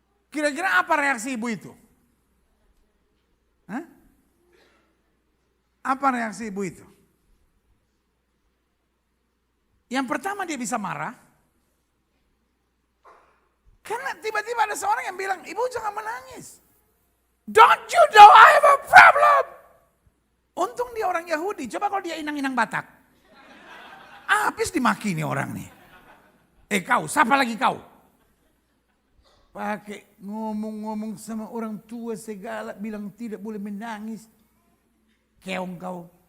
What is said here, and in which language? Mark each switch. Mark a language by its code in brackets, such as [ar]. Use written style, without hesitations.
[id] Kira-kira apa reaksi ibu itu? Hah? Apa reaksi ibu itu? Yang pertama dia bisa marah. Karena tiba-tiba ada seorang yang bilang, "Ibu jangan menangis. [en] Don't you know I have a problem?" [id] Untung dia orang Yahudi. Coba kalau dia inang-inang Batak. Habis dimaki nih orang nih. Kau, siapa lagi kau? Pakai ngomong-ngomong sama orang tua segala, bilang tidak boleh menangis. Keong kau.